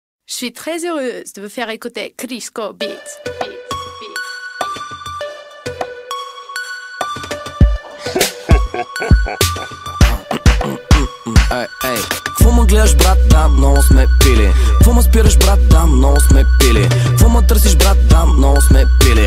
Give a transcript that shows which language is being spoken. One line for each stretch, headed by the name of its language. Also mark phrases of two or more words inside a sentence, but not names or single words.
French: Je suis très heureuse de vous faire écouter Crisco Beats.
Bulgarian: Ей, ей, какво ме гледаш, брат, да, много сме пили. Какво ме спираш, брат, да, много сме пили. Какво ме търсиш, брат, да, много сме пили.